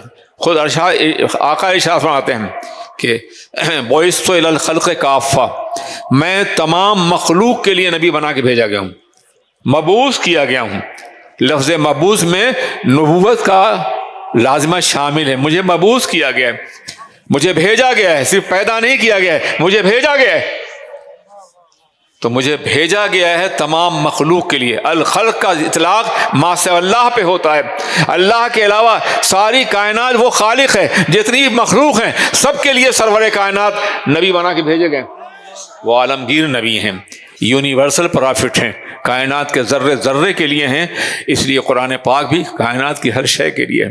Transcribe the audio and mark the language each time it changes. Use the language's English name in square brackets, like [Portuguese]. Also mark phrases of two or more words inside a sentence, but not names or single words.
[Urdu] خود آقا ارشاد فرماتے ہیں کہ [Arabic] بعثت الی الخلق کافہ، [Urdu] میں تمام مخلوق کے لیے نبی بنا کے بھیجا گیا ہوں، مبعوث کیا گیا ہوں۔ لفظ مبعوث میں نبوت کا لازمہ شامل ہے، مجھے مبعوث کیا گیا ہے، مجھے بھیجا گیا ہے، صرف پیدا نہیں کیا گیا ہے، مجھے بھیجا گیا ہے۔ تو مجھے بھیجا گیا ہے تمام مخلوق کے لیے۔ الخلق کا اطلاق [Arabic] ما سوی اللہ [Urdu] پہ ہوتا ہے، اللہ کے علاوہ ساری کائنات وہ خالق ہے، جتنی مخلوق ہیں سب کے لیے سرور کائنات نبی بنا کے بھیجے گئے۔ وہ عالمگیر نبی ہیں، [English] universal prophet [Urdu] ہیں، کائنات کے ذرے ذرے کے لیے ہیں، اس لیے قرآن پاک بھی کائنات کی ہر شے کے لیے ہے۔